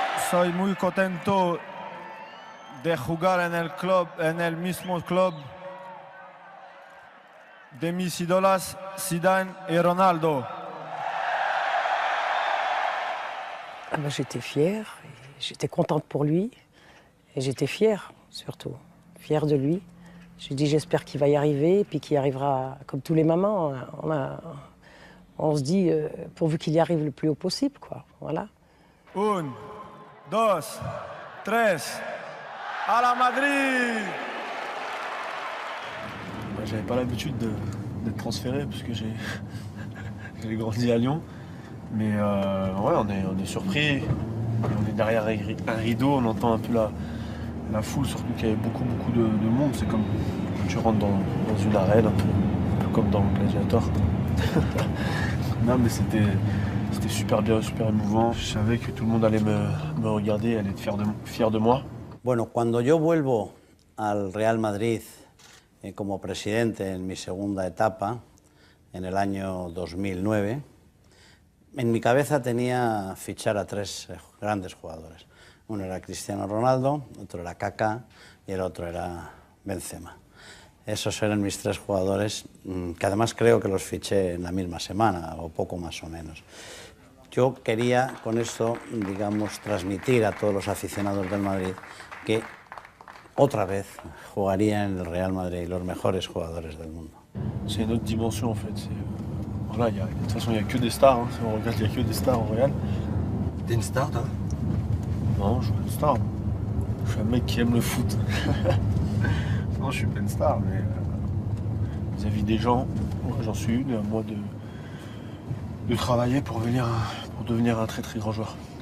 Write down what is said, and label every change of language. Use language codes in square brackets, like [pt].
[es] Soy muy contento de jugar en el club, en el mismo club de mis ídolos, Zidane et Ronaldo. [fr] J'étais fière, j'étais contente pour lui, et j'étais fière surtout, fière de lui. J'ai dit j'espère qu'il va y arriver, puis qu'il y arrivera comme tous les mamans. On se dit pourvu qu'il y arrive le plus haut possible, quoi. Voilà. 1, 2, 3, à la Madrid! J'avais pas l'habitude d'être transféré parce que j'ai grandi à Lyon. Mais ouais, on est surpris. On est derrière un rideau, on entend un peu la foule, surtout qu'il y avait beaucoup de monde. C'est comme quand tu rentres dans une arène, un peu comme dans Gladiator. Non mais c'était super bien, super émouvant. Je savais que tout le monde allait me regarder, allait être fier de moi. [es] Bueno, cuando yo vuelvo al Real Madrid como presidente en mi segunda etapa, en el año 2009, en mi cabeza tenía fichar a 3 grandes jugadores. Uno era Cristiano Ronaldo, otro era Kaká y el otro era Benzema. Esos eran mis 3 jugadores, que además creo que los fiché en la misma semana, o poco más o menos. Yo quería con esto, digamos, transmitir a todos los aficionados del Madrid que otra vez jugaría en el Real Madrid los mejores jugadores del mundo. [fr] C'est une autre dimension en fait. Voilà, de toute façon, il n'y a que des stars. Hein. Si on regarde, il n'y a que des stars au Real. T'es une star, toi? Non, je suis pas une star. Je suis un mec qui aime le foot. Non, je suis pas une star, mais vis-à-vis des gens, j'en suis une, à moi de travailler pour devenir un très très grand joueur.